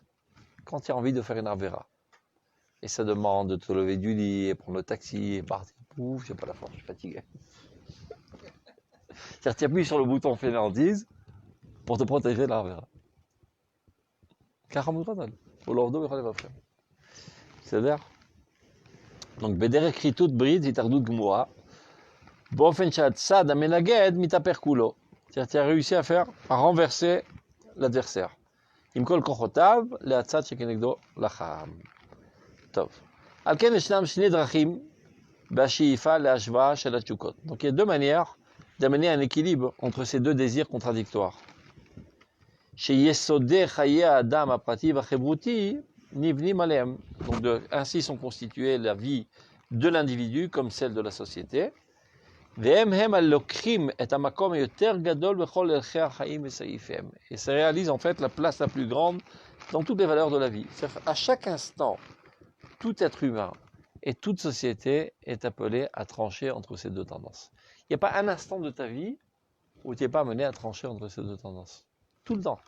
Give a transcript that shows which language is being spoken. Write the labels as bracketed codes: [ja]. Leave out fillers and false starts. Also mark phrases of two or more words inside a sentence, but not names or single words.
[fr] Quand tu as envie de faire une avera. Et ça demande de te lever du lit, et prendre le taxi, et partir. Ouf, j'ai pas la force, je suis fatigué. C'est-à-dire, tu appuies sur le bouton fainéantise pour te protéger de l'avera. C'est-à-dire? Donc, [he] בדרך כריתות ברית, התאחדות גמורה, באופן שהצד המנגד מתהפך כולו. [fr] C'est-à-dire, tu as réussi à renverser l'adversaire. [he] עם כל כוחותיו, להצד שכנגדו לחם. טוב. על כן ישנם שני דרכים בשאיפה להשוואה של התשוקות. [fr] Donc, il y a deux manières d'amener un équilibre entre ces deux désirs contradictoires. [he] שיסודי חיי האדם הפרטי והחברותי נבנים עליהם. [fr] Donc, ainsi sont constituées la vie de l'individu comme celle de la société. [he] והם הם הלוקחים את המקום היותר גדול בכל ערכי החיים וסעיפיהם. [fr] Et ça réalise en fait la place la plus grande dans toutes les valeurs de la vie. À chaque instant, tout être humain et toute société est appelé à trancher entre ces deux tendances. Il n'y a pas un instant de ta vie où tu n'es pas amené à trancher entre ces deux tendances. Tout le temps.